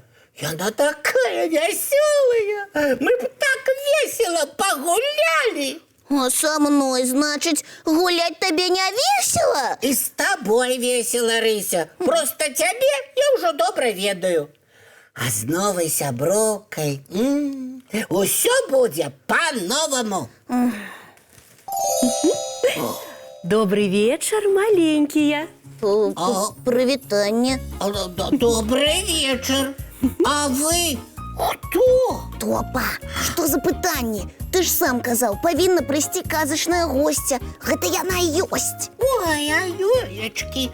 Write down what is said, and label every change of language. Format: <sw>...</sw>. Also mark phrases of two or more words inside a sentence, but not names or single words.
<be>Яна такая вясёлая, мы б так весела пагулялі. А са мной, значыць, гуляць табе не весела? І з табой весела, Рыся, проста цябе я ўжо добра ведаю. А з новай сяброўкай усё будзе па-новаму.</be> <ru>Добрый вечер, маленькие.</ru> <be>Прывітанне. Добрый вечар. А вы хто? Топа, што за пытанне? Ты ж сам казаў, павінна прыйсці казачная госця. Гэта яна і ёсць. Ой, ёлечкі.</be>